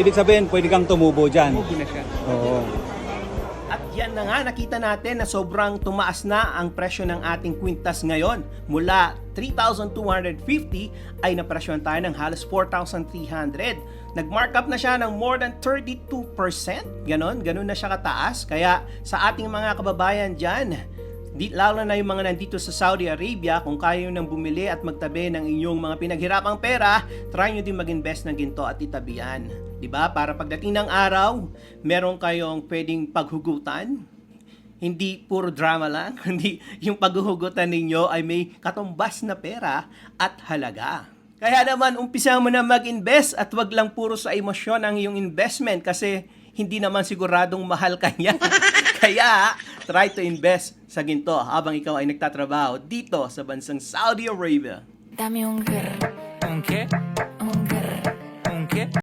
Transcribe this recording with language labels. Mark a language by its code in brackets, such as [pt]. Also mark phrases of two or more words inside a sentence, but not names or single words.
[tl] Ibig sabihin, pwede kang tumubo dyan. Tumubo na siya. Oo. At yan na nga, nakita natin na sobrang tumaas na ang presyo ng ating kwintas ngayon. Mula 3,250 ay napresyohan tayo ng halos 4,300. Nag-markup na siya ng [en] more than [tl] 32%. Ganon na siya kataas. Kaya sa ating mga kababayan dyan, lalo na yung mga nandito sa Saudi Arabia, kung kaya nyo nang bumili at magtabi ng inyong mga pinaghirapang pera, try nyo din mag-invest ng ginto at itabi yan. Diba? Para pagdating ng araw, meron kayong pwedeng paghugutan. Hindi puro drama lang, kundi yung paghuhugutan ninyo ay may katumbas na pera at halaga. Kaya naman, umpisa mo na mag-invest at wag lang puro sa emosyon ang iyong investment kasi hindi naman siguradong mahal ka niya. Kaya, [en] try to invest [tl] sa ginto habang ikaw ay nagtatrabaho dito sa bansang Saudi Arabia. [es] Dame un girl. ¿Un qué? Un girl. ¿Un qué?